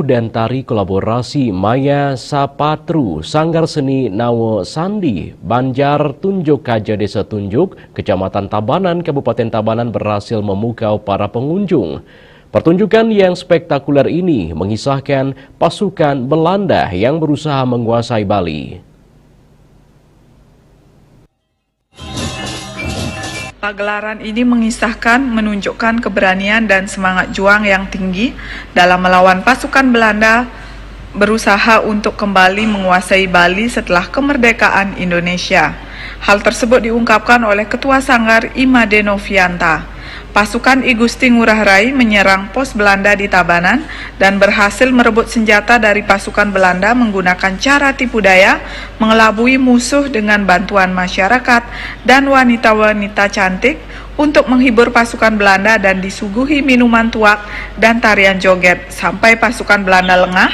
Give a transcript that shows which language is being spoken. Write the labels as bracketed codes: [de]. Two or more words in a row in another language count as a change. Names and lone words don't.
[id] dan Tari Kolaborasi Maya Sapatru Sanggar Seni Nawo Sandi Banjar Tunjuk Kaja Desa Tunjuk Kecamatan Tabanan Kabupaten Tabanan berhasil memukau para pengunjung. Pertunjukan yang spektakuler ini mengisahkan pasukan Belanda yang berusaha menguasai Bali. Pagelaran ini mengisahkan, menunjukkan keberanian dan semangat juang yang tinggi dalam melawan pasukan Belanda berusaha untuk kembali menguasai Bali setelah kemerdekaan Indonesia. Hal tersebut diungkapkan oleh Ketua Sanggar Imade Novianta. Pasukan I Gusti Ngurah Rai menyerang pos Belanda di Tabanan dan berhasil merebut senjata dari pasukan Belanda menggunakan cara tipu daya, mengelabui musuh dengan bantuan masyarakat dan wanita-wanita cantik untuk menghibur pasukan Belanda dan disuguhi minuman tuak dan tarian joget sampai pasukan Belanda lengah.